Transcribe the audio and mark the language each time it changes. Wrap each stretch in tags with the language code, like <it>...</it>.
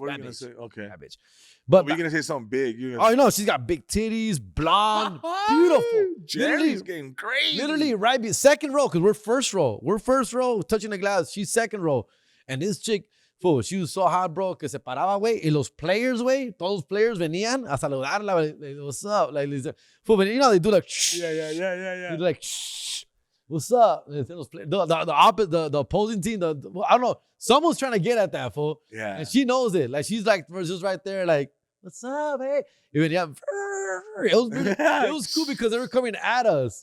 <en>What are you going to say? Okay. Bad bitch. But we're going to say something big. Oh, no, she's got big titties, blonde, beautiful. Jerry's getting crazy. Literally, right, second row, because we're first row. We're first row, touching the glass. She's second row. And this chick, fool, she was so hot, bro,</en> <es>que se paraba, güey. Y los players, güey, todos los players venían a saludarla.</es> <en>Like, what's up? Like, fool, you know, they do like, shh. Yeah. They do like, shh. What's up? The opposing team, I don't know. Someone's trying to get at that, fool. Yeah. And she knows it. Like, she's like, just right there, like, what's up, hey? Even, it was cool because they were coming at us.</en>